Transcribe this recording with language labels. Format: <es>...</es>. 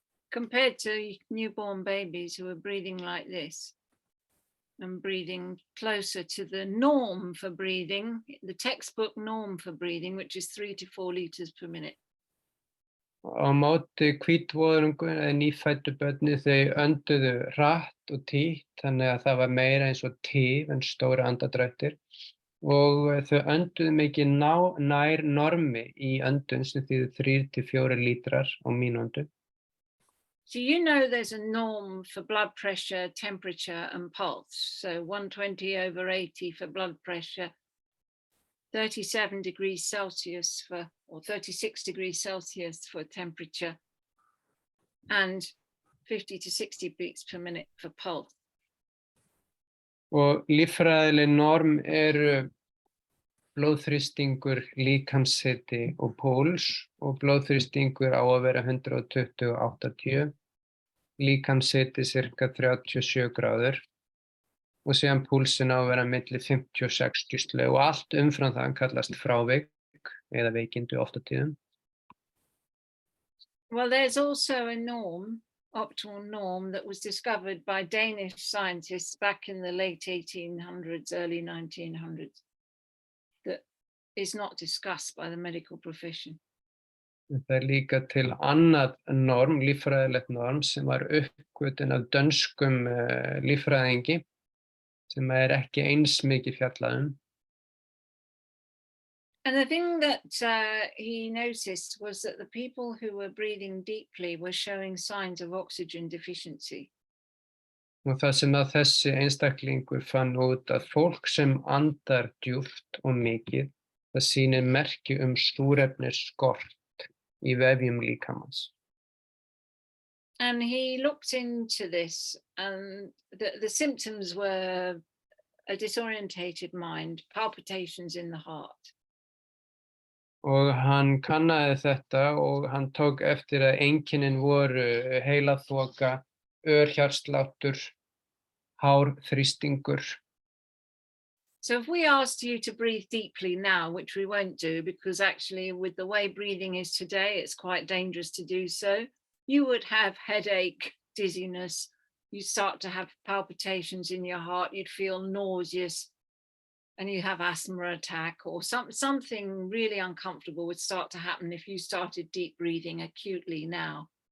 <en>Compared to newborn babies who were breathing like this and breathing closer to the norm for breathing, the textbook norm for breathing, which is 3 to 4 liters per minute.</en> <is>Á móti hvítvöðrungu eða nýfæddu börni þau önduðu hratt og títt, þannig að það var meira eins og tif en stóra andadrættir og þau önduðu mikið nær normi í öndun sem þýðir 3 til 4 lítrar á mínútu.</is> <en>So you know there's a norm for blood pressure, temperature and pulse. So 120 over 80 for blood pressure, 37 degrees Celsius or 36 degrees Celsius for temperature, and 50 to 60 beats per minute for pulse.</en> <is>Og líffræðileg norm eru blóðþrýstingur, líkamshiti og púls og blóðþrýstingur á að vera 120–80, líkamshiti cirka 37 gráður og síðan púlsin á að vera milli 50 og 60 slög og allt umfram það kallast frávik eða veikindi oft á tíðum.</is> <en>Well, there's also a norm optimal norm that was discovered by Danish scientists back in the late 1800s, early 1900s, that is not discussed by the medical profession.</en> <is>Það er líka til annað norm, líffræðilegt norm, sem var uppgötvun af dönskum líffræðingi, sem er ekki eins mikið fjallað um.</is> <en>And the thing that he noticed was that the people who were breathing deeply were showing signs of oxygen deficiency.</en> <is>Og það sem að þessi einstaklingur fann út að fólk sem andar djúpt og mikið, það sýnir merki súrefnisskort í vefjum líkamans.</is> <en>And he looked into this, and the symptoms were a disorientated mind, palpitations in the heart.</en> <is>Og hann kannaði þetta og hann tók eftir að einkennin voru heilaþoka, hjartsláttur, hár þrýstingur.</is> <en>So if we asked you to breathe deeply now, which we won't do because actually with the way breathing is today, it's quite dangerous to do so, you would have headache, dizziness, you start to have palpitations in your heart, you'd feel nauseous, and you have asthma attack or something really uncomfortable would start to happen if you started deep breathing acutely now.</en>